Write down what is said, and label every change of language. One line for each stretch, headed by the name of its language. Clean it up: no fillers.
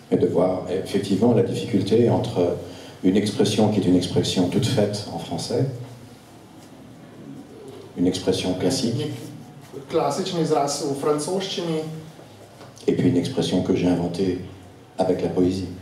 French: Et de voir effectivement la difficulté entre une expression qui est une expression toute faite en français, une expression classique,
Slovenian: klasični izraz v francoščini,
French: et puis une expression que j'ai inventée avec la poésie.